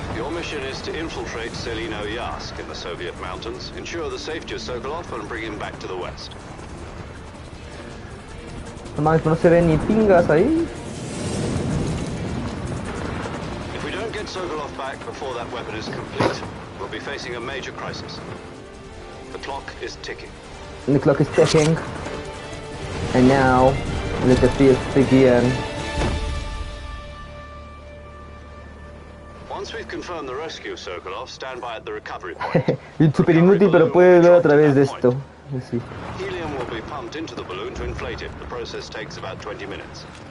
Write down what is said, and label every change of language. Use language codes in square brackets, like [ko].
[en] Your mission is to infiltrate Selino-Yas in the Soviet mountains, ensure the safety of Sokolov, and bring him back to the west. [es] Nomás no se ven ni pingas ahí. [en] If we don't get Sokolov back before that weapon is complete, we'll be facing a major crisis. The clock is ticking. The clock is ticking. And now, let the feast begin. Once we've confirmed the rescue of Sokolov, stand by at the recovery point. [es] Es súper inútil, pero puede ver a través de esto. Sí. [en] Helium will be pumped into the balloon to inflate it. The process takes about 20 minutes.